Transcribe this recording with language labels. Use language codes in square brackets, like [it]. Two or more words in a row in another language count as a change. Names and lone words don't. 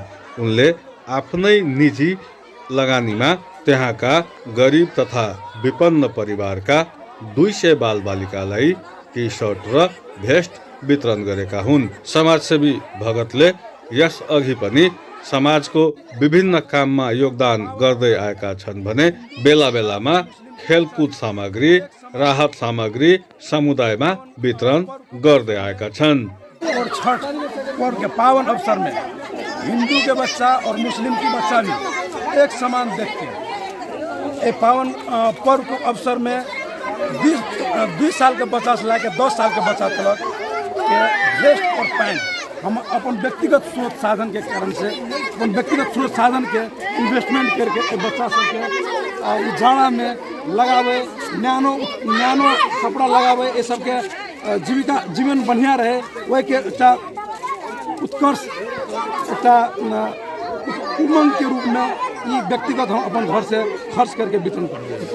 [ne] उनले आफ्नै निजी लगानीमा त्यहाँका गरिब तथा विपन्न परिवारका 200 बालबालिकालाई टी सर्ट र भेस्ट वितरण गरेका हुन्। समाजसेवी भगतले यस अघि पनि समाजको विभिन्न काममा योगदान गर्दै आएका छन् भने बेला बेलामा खेलकुद सामग्री, राहत सामग्री समुदायमा वितरण गर्दै आएका छन्। [hi] और छठ पर्व के पावन अवसर में हिंदू के बच्चा और मुस्लिम की बच्चा भी एक समान देख के ये पावन पर्व के अवसर में 20 साल के बच्चा से लाके 10 साल के बच्चा तक के वेस्ट और पैंट हम अपन व्यक्तिगत स्रोत साधन के कारण से अपन व्यक्तिगत स्रोत साधन के इन्वेस्टमेंट करके बच्चा सबके जाड़ा में लगावे, न्यानो कपड़ा लगावे, ये सबके जीवन बढ़िया रहे वही के उत्कर्ष उमंग के रूप में ये व्यक्तिगत हम अपन घर से खर्च करके वितरण करेंगे।